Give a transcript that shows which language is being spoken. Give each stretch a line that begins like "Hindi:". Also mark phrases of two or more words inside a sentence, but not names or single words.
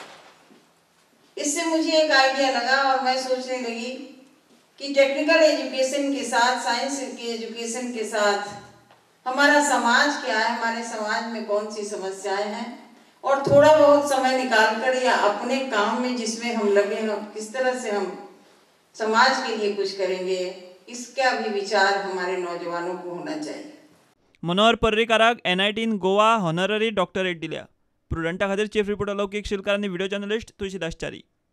Hindi: इससे मुझे एक आइडिया लगा और मैं सोचने लगी कि
English: technical education
Hindi: के साथ, साइंस के एजुकेशन के साथ हमारा समाज क्या है, हमारे समाज में कौन सी समस्याएं हैं, और थोड़ा बहुत समय निकालकर या अपने काम में जिसमें हम लगे हैं किस तरह से हम समाज के लिए कुछ करेंगे, इसका भी विचार हमारे नौजवानों को होना चाहिए।
Konkani: मनोहर पर्रीकाराक NIT गोवा
English: honorary doctorate
Konkani: दिल्या। प्रुडंटा खातीर
English: chief reporter
Konkani: लौकिक शिलकार आनी
English: video journalist
Konkani: तुळशीदास च्यारी।